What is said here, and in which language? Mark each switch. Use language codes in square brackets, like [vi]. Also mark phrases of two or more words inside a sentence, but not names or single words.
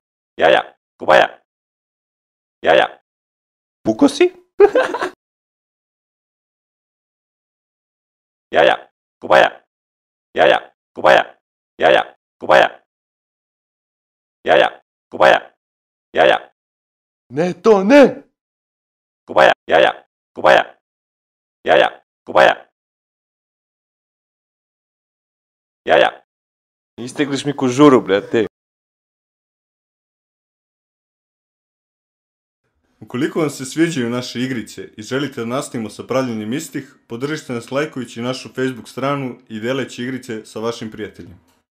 [sr] Jaja, kobaja. Jaja, Puko si? jaja, kobaja. Jaja, kobaja. Jaja, kobaja. Jaja, kobaja. Jaja, Ne, to ne! kobaja. Jaja, kobaja. Jaja, kobaja. Jaja, Istegliš mi ko žuru, brate. Ukoliko vam se sviđaju naše igrice i želite da nastavimo sa pravljenjem istih, podržite nas lajkujući našu Facebook stranu i deleći igrice sa vašim prijateljima.